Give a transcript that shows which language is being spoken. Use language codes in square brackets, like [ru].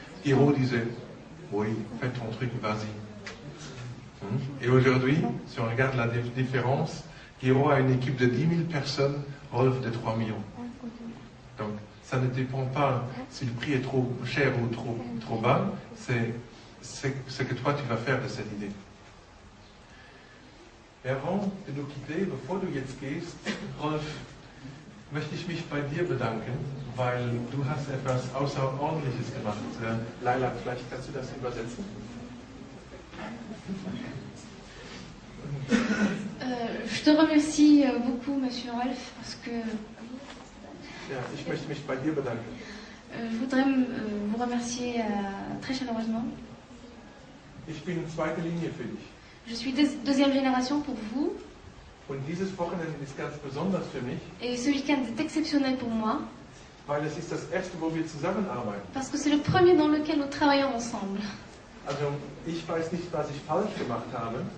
[fr] Gero disait, oui, fais ton truc, vas-y. Et aujourd'hui, si on regarde la différence, Gero a une équipe de 10 000 personnes, Rolf de 3 millions. Donc, ça ne dépend pas si le prix est trop cher ou trop bas, c'est ce que toi tu vas faire de cette idée. Et avant de nous quitter, [de] bevor du jetzt gehst, Rolf, möchte ich mich bei dir bedanken, weil du hast etwas Außerordentliches gemacht. Laila, vielleicht kannst du das übersetzen? [fr] Je te remercie beaucoup, Monsieur Rolf, parce que [de] Ja, ich möchte mich bei dir bedanken. [fr] je voudrais vous remercier très chaleureusement. [de] Ich bin zweite Linie für dich. [fr] Je suis deuxième génération pour vous, [de] Und dieses Wochenende ist ganz besonders für mich, [fr] et ce week-end est exceptionnel pour moi, [de] weil es ist das erste, wo wir zusammenarbeiten. [fr] parce que c'est le premier dans lequel nous travaillons ensemble. [de] Also ich weiß nicht, was ich falsch gemacht habe,